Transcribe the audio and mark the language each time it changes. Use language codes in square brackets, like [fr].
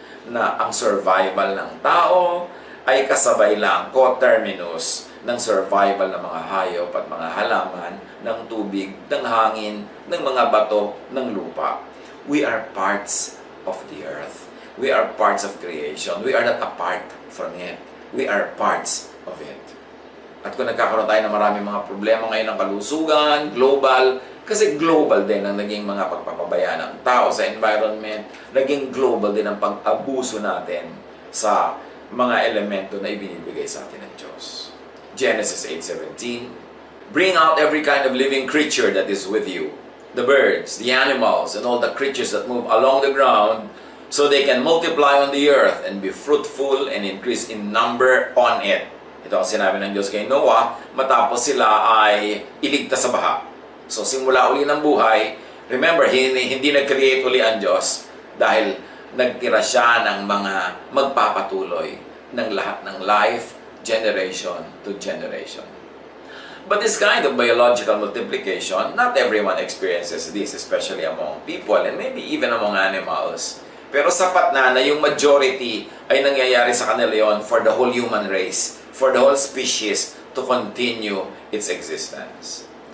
[tl] Na ang survival ng tao ay kasabay lang, coterminus, ng survival ng mga hayop at mga halaman, ng tubig, ng hangin, ng mga bato, ng lupa. [en] We are parts of the earth. We are parts of creation. We are not apart from it. We are parts of it. [tl] At kung nagkakaroon tayo ng maraming mga problema ngayon ng kalusugan, global, kasi global din ang naging mga pagpapabaya ng tao sa environment, naging global din ang pag-abuso natin sa mga elemento na ibinibigay sa atin ng Diyos. [en] Genesis 8:17, bring out every kind of living creature that is with you, the birds, the animals, and all the creatures that move along the ground, so they can multiply on the earth and be fruitful and increase in number on it. [tl] Ito ang sinabi ng Diyos kay Noah matapos sila ay iligtas sa baha. So simula uli ng buhay, remember, hindi nag-create uli ang Diyos dahil nagtira siya ng mga magpapatuloy ng lahat ng life, [en] generation to generation. But this kind of biological multiplication, not everyone experiences this, especially among people and maybe even among animals. [tl] Pero sapat na yung majority ay nangyayari sa kanila yon [en] for the whole human race, for the whole species to continue its existence.